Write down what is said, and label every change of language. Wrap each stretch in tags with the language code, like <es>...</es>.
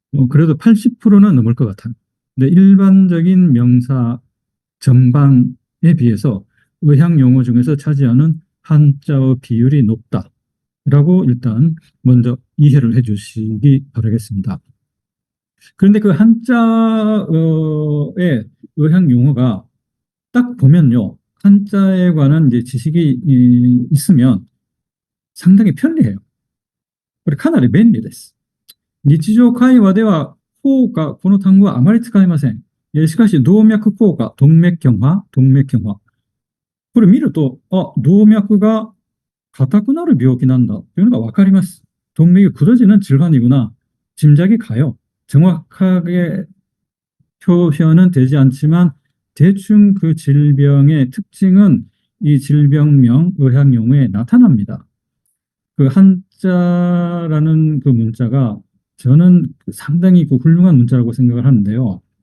<ko>그래도 80%는 넘을 것 같아요. 근데 일반적인 명사 전반에 비해서 의학 용어 중에서 차지하는 한자어 비율이 높다라고 일단 먼저 이해를 해주시기 바라겠습니다. 그런데 그 한자의 의학 용어가 딱 보면요, 한자에 관한 이제 지식이 있으면 상당히 편리해요.</ko> <ja>그리고 かなり便利です。日常会話では効果、この単語はあまり使いません。しかし、動脈硬化、動脈硬化。これ見ると、あ、動脈が硬くなる病気なんだというのがわかります。</ja> <ko>동맥이 굳어지는 질환이구나. 짐작이 가요. 정확하게 표현은 되지 않지만 대충 그 질병의 특징은 이 질병명, 의학용어에 나타납니다. 그 한자라는 그 문자가 저는 상당히 그 훌륭한 문자라고 생각을 하는데요.</ko>